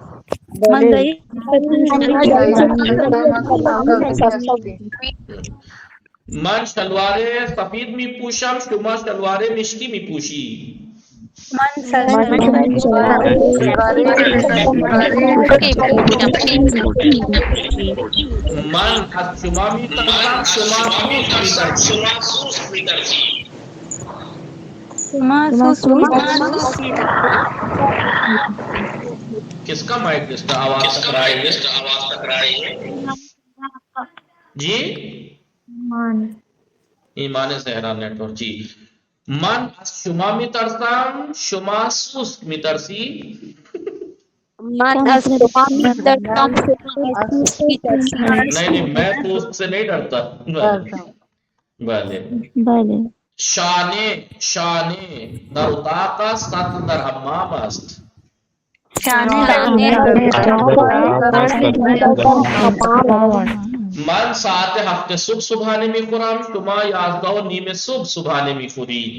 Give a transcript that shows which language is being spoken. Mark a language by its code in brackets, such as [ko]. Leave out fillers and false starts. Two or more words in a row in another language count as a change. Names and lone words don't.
[fa] من شلوار سفید می پوشم، شما شلوار مشکی می پوشی. من از شما می ترسم، شما سوس می ترسی. [ur] کس کا مائک جس کا آواز ٹکرائی ہے؟ جی ایمان زہرا نیٹ ورک. [fa] جی من از شما می ترسم، شما سوسک می ترسی. [ur] نہیں میں سوسک سے نہیں ڈرتا. [fa] بله. شانه در اتاق است، سطل در حمام است. من ساعت 7 صبح صبحانه میخورم، شما 11:30 صبح صبحانه میخورید.